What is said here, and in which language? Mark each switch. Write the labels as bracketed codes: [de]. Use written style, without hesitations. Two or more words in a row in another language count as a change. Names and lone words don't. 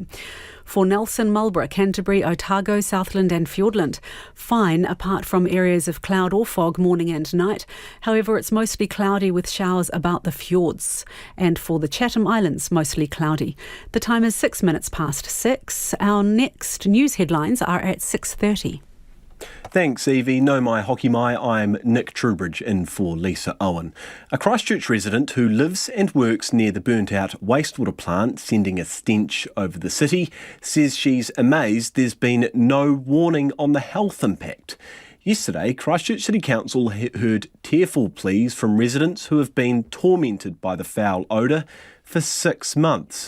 [en] For Nelson, Marlborough, Canterbury, Otago, Southland and Fiordland, fine apart from areas of cloud or fog morning and night. However, it's mostly cloudy with showers about the fjords. And for the Chatham Islands, mostly cloudy. The time is 6 minutes past 6. Our next news headlines are at 6:30. Thanks, [mi] Evie. No mai hoki mai. [en] I'm Nick Trubridge in for Lisa Owen. A Christchurch resident who lives and works near the burnt-out wastewater plant sending a stench over the city says she's amazed there's been no warning on the health impact. Yesterday, Christchurch City Council heard tearful pleas from residents who have been tormented by the foul odour for 6 months.